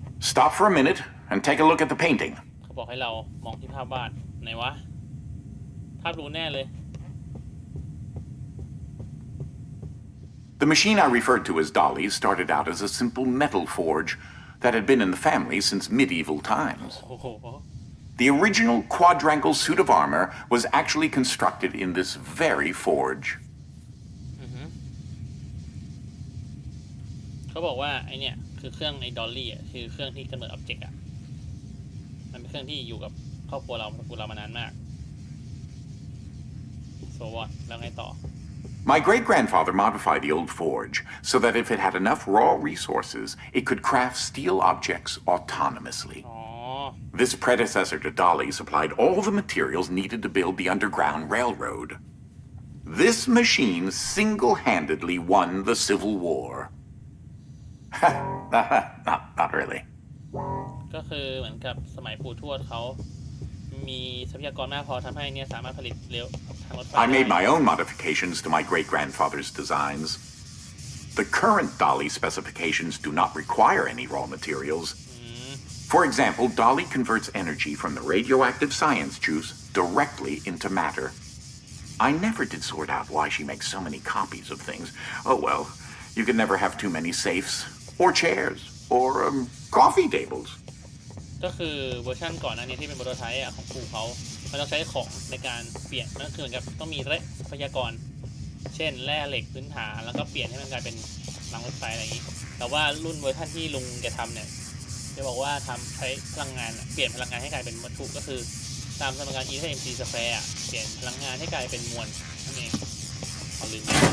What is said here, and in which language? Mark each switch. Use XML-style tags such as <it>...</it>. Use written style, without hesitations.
<en>Stop for a minute and take a look at the painting.</en> <th>เขาบอกให้เรามองที่ภาพวาดไหนวะภาพรู้แน่เลย</th> <en>The machine I referred to as Dolly started out as a simple metal forge that had been in the family since medieval times.</en> <th>โอ้โห</th> <en>The original quadrangle suit of armor was actually constructed in this very forge.</en> <th>เขาบอกว่าไอเนี่ยคือเครื่องไอดอลลี่อ่ะคือเครื่องที่กำเนิดอ็อบเจกต์อ่ะมันเป็นเครื่องที่อยู่กับครอบครัวเรามานานมากโซวอตแล้วไงต่อ</th> <en>My great-grandfather modified the old forge so that if it had enough raw resources, it could craft steel objects autonomously.</en> <th>อ๋อ</th> <en>This predecessor to Dolly supplied all the materials needed to build the Underground Railroad. This machine single-handedly won the Civil War. Not really.</en> <th>ก็คือเหมือนกับสมัยปู่ทวดเขามีทรัพยากรมากพอทำให้เนี่ยสามารถผลิตเร็วทางรถไฟ</th> <en>I made my own modifications to my great-grandfather's designs. The current Dolly specifications do not require any raw materials. For example, Dolly converts energy from the radioactive science juice directly into matter. I never did sort out why she makes so many copies of things. Oh well, you can never have too many safes, or chairs, or coffee tables.</en> <th>ก็คือเวอร์ชันก่อนหน้านี้ที่เป็นโปรโตไทป์ของปู่เขามันต้องใช้ของในการเปลี่ยนมันคือเหมือนกับต้องมีทรัพยากรเช่นแร่เหล็กพื้นฐานแล้วก็เปลี่ยนให้มันกลายเป็นรางรถไฟอะไรอย่างนี้แต่ว่ารุ่นเวอร์ชันที่ลุงแกทำเนี่ยจะบอกว่าใช้พลังงานเปลี่ยนพลังงานให้กลายเป็นวัตถุก็คือตามสมการ E เท่า mc square เปลี่ยนพลังงานให้กลายเป็นมวลนั่นเองเอาลืมไป</th>